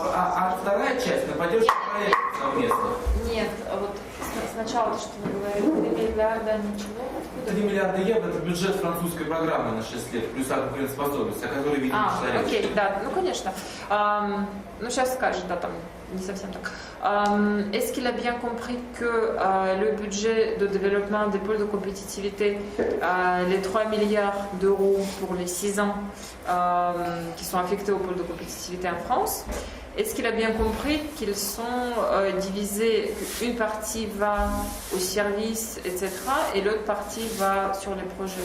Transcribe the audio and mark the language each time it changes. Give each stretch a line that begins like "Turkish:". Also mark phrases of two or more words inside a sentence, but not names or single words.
Russian: А вторая часть на поддержку проектов совместных. Нет, вот сначала ты что-то говорил, 3 миллиарда ничего. 3 миллиарда евро – это бюджет французской программы на 6 лет, плюс конкурентоспособность, о которой видим в окей, да, ну конечно. Ну сейчас скажет, да, там не совсем так.
French: Est-ce qu'il a bien compris que le budget de développement des pôles de compétitivité, les 3 milliards d'euros pour les 6 ans qui sont affectés aux pôles de compétitivité en France, est-ce qu'il a bien compris qu'ils sont divisés, une partie va aux services, etc., et l'autre partie va sur les projets?